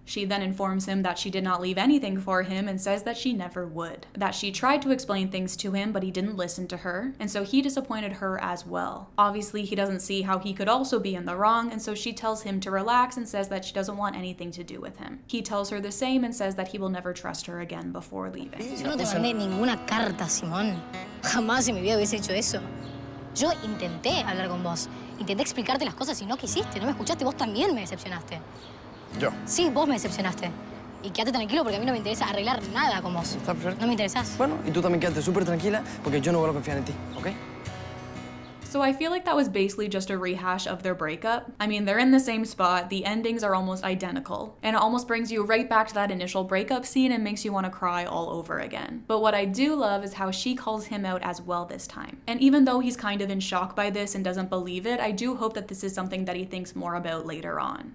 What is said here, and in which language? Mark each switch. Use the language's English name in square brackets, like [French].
[English] She then informs him that she did not leave anything for him and says that she never would. That she tried to explain things to him, but he didn't listen to her, and so he disappointed her as well. Obviously, he doesn't see how he could also be in the wrong, and so she tells him to relax and says that she doesn't want anything to do with him. He tells her the same and says that he will never trust her again before leaving. [Spanish] Yo no te mandé ninguna carta, Simón. Jamás en mi vida hubiese hecho eso. Yo intenté hablar con vos. Intenté explicarte las cosas y no quisiste. No me escuchaste. Vos también me decepcionaste. ¿Yo? Sí, vos me decepcionaste. Y quédate tranquilo porque a mí no me interesa arreglar nada con vos. Está perfecto. No me interesás. Bueno, y tú también quédate súper tranquila porque yo no voy a confiar en ti, ¿ok? [English] So I feel like that was basically just a rehash of their breakup. I mean, they're in the same spot, the endings are almost identical, and it almost brings you right back to that initial breakup scene and makes you want to cry all over again. But what I do love is how she calls him out as well this time. And even though he's kind of in shock by this and doesn't believe it, I do hope that this is something that he thinks more about later on.